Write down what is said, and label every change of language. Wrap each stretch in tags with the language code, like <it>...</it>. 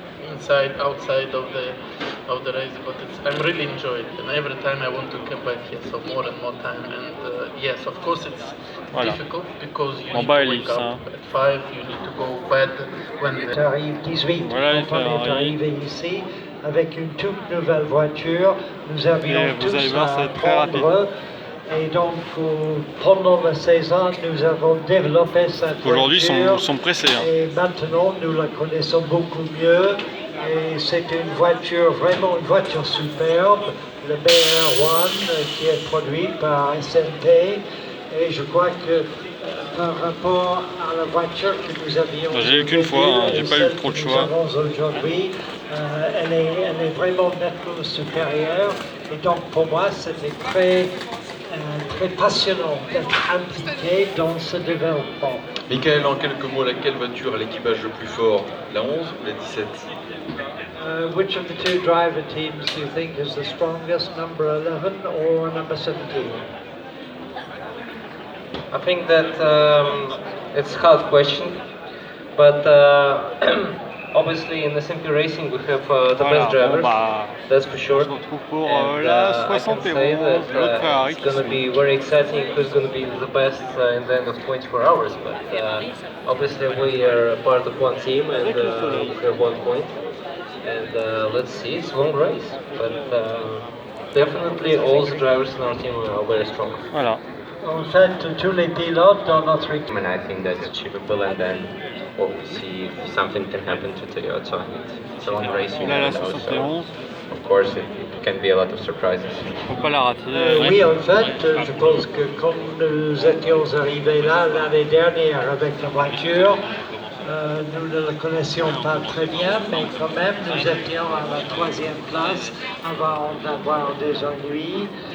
<en>Inside, outside of the race, but I'm really enjoying it, and every time I want to come back here, so more and more time, and yes, of course it's difficult because you need to wake up at 5, you need to go bed when the...</en> <fr>Arrive 18, quand on est arrivé ici avec une toute nouvelle voiture, nous avions tous à prendre. Et donc, pendant la saison, nous avons développé cette voiture. Aujourd'hui, ils sont pressés. Hein. Et maintenant, nous la connaissons beaucoup mieux. Et c'est une voiture, vraiment une voiture superbe, le BR1 qui est produit par SMP. Et je crois que par rapport à la voiture que nous avions... J'ai eu qu'une fois, hein, j'ai pas eu trop de choix. Aujourd'hui, elle est vraiment nettement supérieure. Et donc, pour moi, c'était très passionnant d'être impliqué dans ce développement. Michael, en quelques mots, laquelle voiture a l'équipage le plus fort, la 11 ou la 17?</fr> <en>Which of the two driver teams do you think is the strongest, number 11 or number 17? I think that it's a hard question, but obviously in the SMP Racing we have the best drivers, that's for sure. And I can say that it's going to be very exciting who's going to be the best in the end of 24 hours, but obviously we are part of one team and we have 1 point. And let's see, it's a long race, but definitely all the drivers in our team are very strong.</en> <fr>Voilà. En fait, tous les pilotes dans notre équipe.</fr> <en>And I think that's achievable, and then we'll see if something can happen to Toyota. It's a long race, you know, so of course it can be a lot of surprises.</en> <fr>Faut pas la rater. Oui, en fait, je pense que comme nous étions arrivés là l'année dernière avec la voiture, nous ne la connaissions pas très bien, mais quand même nous étions à la 3e place avant d'avoir des ennuis.</fr>